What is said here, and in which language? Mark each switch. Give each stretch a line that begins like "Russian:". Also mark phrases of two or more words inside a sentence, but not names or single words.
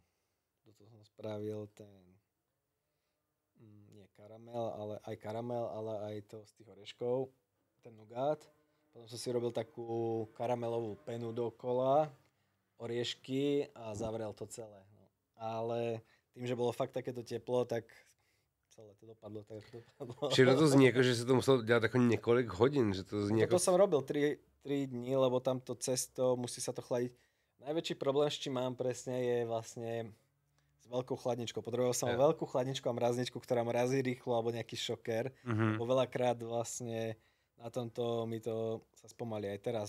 Slovak: Do toho som spravil nie karamel, ale aj to z tých oreškov, ten nugát. Potom som si robil takú karamelovú penu dokola, oriešky a zavrel to celé. No. Ale tým, že bolo fakt takéto teplo, tak celé to dopadlo.
Czech: Čiže to zní jako, že se to muselo dělat jako několik hodin, že to zní jako...
Slovak: To som robil 3 dní, lebo tamto cesto, musí sa to chladiť. Najväčší problém, s čím mám presne, je vlastne s veľkou chladničkou. Potreboval som veľkú chladničku a mrazničku, ktorá mrazí rýchlo, alebo nejaký šoker. Bo veľakrát vlastne na tomto mi to sa spomalí aj teraz.